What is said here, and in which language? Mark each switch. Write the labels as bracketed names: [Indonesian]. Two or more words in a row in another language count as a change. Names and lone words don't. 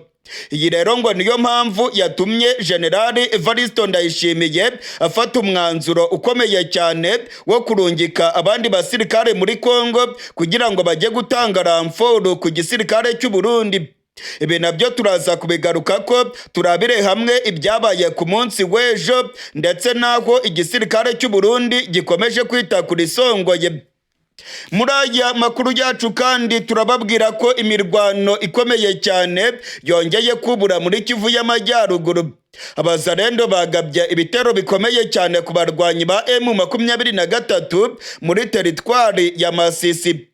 [Kinyarwanda] Iyi rero ngo niyo mpamvu yatumye General Evaristo Ndayishimiye afata umwanzuro ukomeye cyane wo kurungika abandi basirikare muri Kongo kugira ngo bajye gutanga ramforo ku gisirikare cy'u Burundi. Ibi nabyo turaza kubigaruka ko turabire hamwe ibyabaye ku munsi w'ejo ndetse naho igisirikare cy'u Burundi gikomeje kwita kuri songoye. Muri aya makuru yacu kandi turababwira ko imirwano ikomeye cyane yongeye kubura muri Kivu y'Amajyaruguru. Abazarendo bagabye ibitero bikomeye cyane ku barwanyi ba M23 muri teritwari ya Masisi.